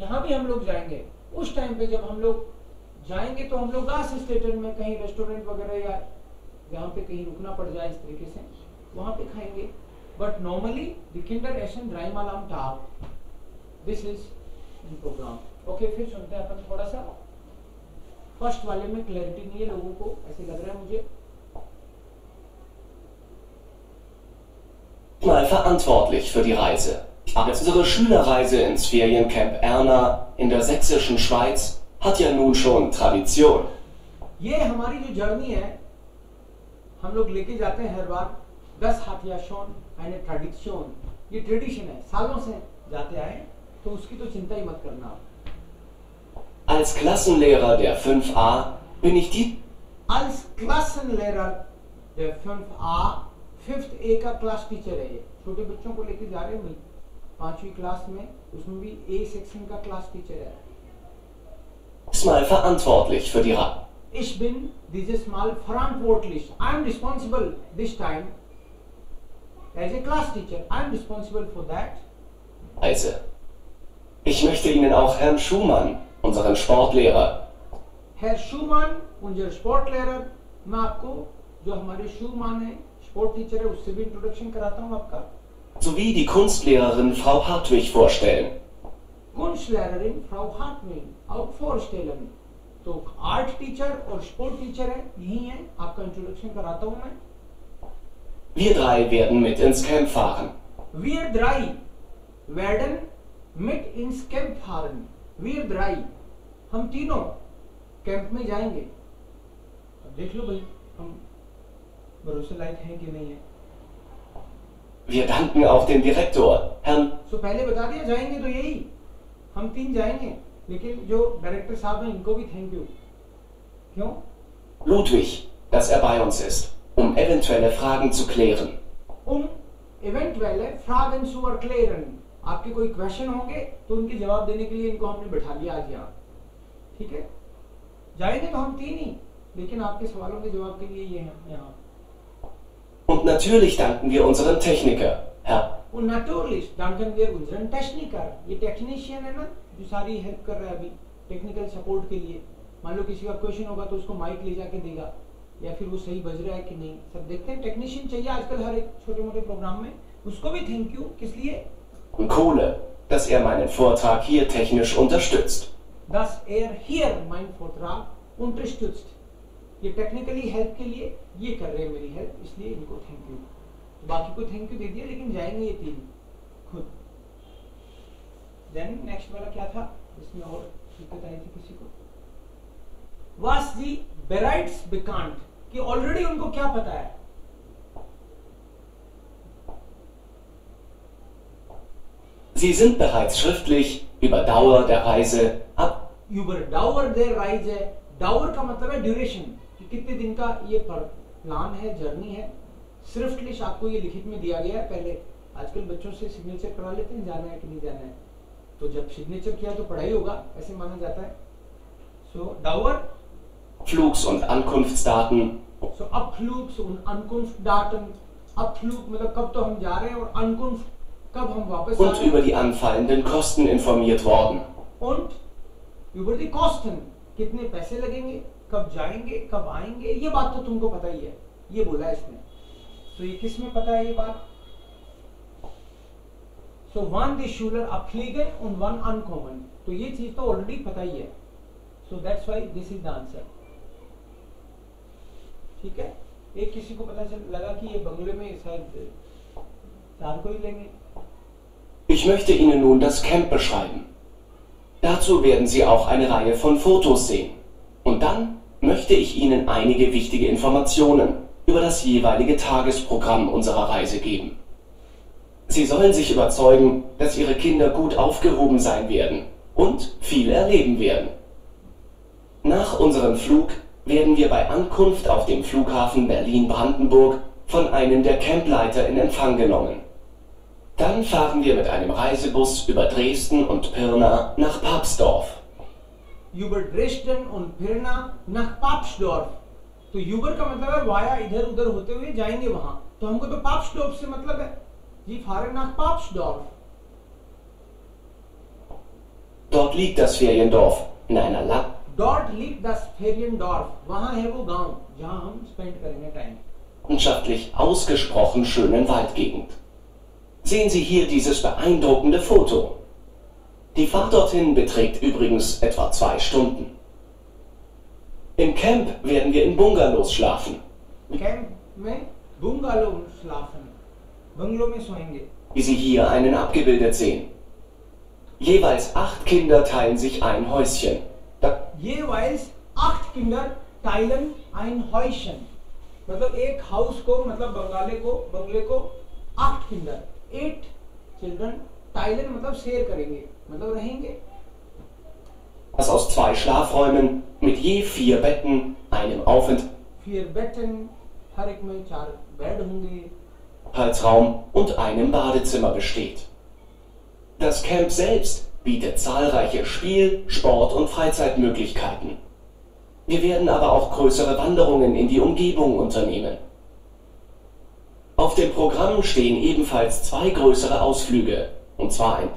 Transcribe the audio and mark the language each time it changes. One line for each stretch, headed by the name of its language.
Hindi: यहाँ भी हम लोग जाएंगे। उस टाइम पे जब हम लोग जाएंगे तो हम लोग गास स्टेटन में कहीं रेस्टोरेंट वगैरह या जहाँ पे कहीं रुकना पड़ जाए इस तरीके से वहां पे खाएंगे।
English: but normally the
German: किंडर एशन dreimal am Tag,
English: This is program.
Hindi: Okay, फिर सुनते हैं अपन थोड़ा सा। फर्स्ट वाले में क्लैरिटी नहीं है लोगों को, ऐसे लग रहा है मुझे।
German: Mal verantwortlich für die Reise. Unsere Schülerreise ins Feriencamp Erna in der sächsischen Schweiz hat ja nun schon Tradition.
Hindi: ये हमारी जो जर्नी है हम लोग लेके जाते हैं हर बार।
German: 10 hat ja schon eine Tradition,
Hindi: ये ट्रेडिशन है, सालों से जाते आए। तो उसकी तो चिंता ही मत करना आप।
German: Als Klassenlehrer der 5a bin ich die... Als Klassenlehrer der 5a,
Hindi: 5th A का क्लास टीचर है ये। छोटे बच्चों को लेके जा रहे हैं भाई 5वीं क्लास में, उसमें भी A सेक्शन का क्लास टीचर है।
German: Mal verantwortlich für die Ich bin dieses Mal verantwortlich.
English: I am responsible this time as a class teacher. I am responsible for that.
German: Reise. Ich möchte Ihnen auch Herrn Schumann, unseren Sportlehrer, Herr Schumann, unser Sportlehrer,
Hindi: मैं आपको जो हमारे Schumann है sport teacher है उससे भी introduction कराता हूँ आपका,
German: sowie die Kunstlehrerin Frau Hartwig vorstellen. Kunstlehrerin Frau Hartwig auch vorstellen.
Hindi: तो आर्ट टीचर और स्पोर्ट टीचर है, यही है, आपका इंट्रोडक्शन कराता हूँ मैं।
German: Wir drei werden mit ins Camp fahren. Wir drei werden mit ins Camp fahren. Wir drei,
Hindi: हम तीनों कैंप में जाएंगे। अब देख लो भाई हम भरोसे लायक हैं कि नहीं है।
German: Wir danken auch dem Direktor, Herrn...
Hindi: सो पहले बता दिया जाएंगे तो यही, हम तीन जाएंगे, लेकिन जो डायरेक्टर साहब हैं इनको भी थैंक यू। क्यों?
German: Ludwig, dass er bei uns ist, um eventuelle Fragen zu klären. eventuelle Fragen zu erklären.
Hindi: आपके कोई क्वेश्चन होंगे तो उनके जवाब देने के लिए इनको हमने बैठा लिया आज यहाँ। ठीक है, जाएंगे तो हम तीन ही, लेकिन आपके सवालों के जवाब के लिए ये हैं यहाँ। Und natürlich danken wir unserem Techniker, Herr... Und natürlich danken wir unseren Techniker. ये टेक्नीशियन है ना जो सारी हेल्प कर रहा है अभी टेक्निकल सपोर्ट के लिए। मान लो किसी का क्वेश्चन होगा तो उसको माइक ले जाके देगा, या फिर वो सही बज रहा है कि नहीं, सब देखते हैं। टेक्नीशियन चाहिए आजकल हर एक छोटे मोटे प्रोग्राम में, उसको भी थैंक यू। किस लिए?
German: Und Kohle, dass er meinen Vortrag hier technisch unterstützt. Dass er hier meinen Vortrag unterstützt.
Hindi: ये टेक्निकली हेल्प के लिए ये कर रहे हैं मेरी हेल्प, इसलिए इनको थैंक यू। बाकी को थैंक यू दे दिया, लेकिन जाएंगे ये तीन खुद। देन नेक्स्ट वाला क्या था इसमें और दिक्कत आई थी किसी को?
German: Was die bereits bekannt,
Hindi: कि ऑलरेडी उनको क्या पता है?
German: Sie sind bereits schriftlich über Dauer der Reise ab... Über Dauer der Reise,
Hindi: Dauer का मतलब है ड्यूरेशन, कि कितने दिन का ये प्लान है, जर्नी है। श्रिफ्टलिश आपको ये लिखित में दिया गया है। पहले आजकल बच्चों से सिग्नेचर करा लेते हैं, जाना है कि नहीं जाना है, तो जब सिग्नेचर किया तो पढ़ाई होगा, ऐसे माना जाता है। सो डाउर
German: Flugs- und Ankunftsdaten.
Hindi: सो
German: Abflugs- und Ankunftsdaten,
Hindi: Abflug मतलब कब तो हम जा रहे हैं, और Ankunft कब हम वापस आ
German: Und
Hindi: रहे हैं।
German: über die anfallenden Kosten informiert worden. Und über die Kosten,
Hindi: कितने पैसे लगेंगे, कब जाएंगे, कब आएंगे, ये बात तो तुमको पता ही है, ये बोला है इसने। तो ये किस में पता है ये बात?
German: So wann die Schüler abfliegen und wann ankommen,
Hindi: तो ये चीज तो ऑलरेडी पता ही है।
English: So that's why this is the answer।
Hindi: ठीक है, एक किसी को पता चल लगा कि ये बंगले में शायद 4 को ही लेंगे।
German: Ich möchte Ihnen nun das Camp beschreiben. Dazu werden Sie auch eine Reihe von Fotos sehen. Und dann möchte ich Ihnen einige wichtige Informationen über das jeweilige Tagesprogramm unserer Reise geben. Sie sollen sich überzeugen, dass Ihre Kinder gut aufgehoben sein werden und viel erleben werden. Nach unserem Flug werden wir bei Ankunft auf dem Flughafen Berlin-Brandenburg von einem der Campleiter in Empfang genommen. Dann fahren wir mit einem Reisebus über Dresden und Pirna nach Papsdorf. Über Dresden und Pirna nach Papsdorf।
Hindi: तो Uber का मतलब है via, इधर उधर होते हुए जाएंगे वहां, तो हमको तो पाप्सडॉर्फ से मतलब है जी,
German: fahren nach Papsdorf। Dort liegt das Feriendorf in einer Land... Dort liegt das Feriendorf,
Hindi: वहां है वो गांव जहां हम स्पेंड करेंगे time.
German: landschaftlich ausgesprochen schönen Waldgegend. Sehen Sie hier dieses beeindruckende Foto. Die Fahrt dorthin beträgt übrigens etwa 2 Stunden. Im Camp werden wir in Bungalows schlafen.
Hindi: Camp में बुंगालो schlafen, बंगलों में सोएंगे।
German: Wie Sie hier einen abgebildet sehen. Jeweils 8 Kinder teilen sich ein Häuschen. Jeweils 8 Kinder teilen ein Häuschen,
Hindi: मतलब एक house को, मतलब बंगले को 8 Kinder, 8 children teilen मतलब शेयर करेंगे। मतलब रहेंगे।
German: Das aus 2 Schlafräumen mit je 4 Betten, einem
Hindi: 4 Betten, हर एक में 4 बेड होंगे,
German: Aufenthaltsraum und einem Badezimmer besteht. Das Camp selbst bietet zahlreiche Spiel-, Sport- und Freizeitmöglichkeiten. Wir werden aber auch größere Wanderungen in die Umgebung unternehmen. Auf dem Programm stehen ebenfalls 2 größere Ausflüge, und zwar ein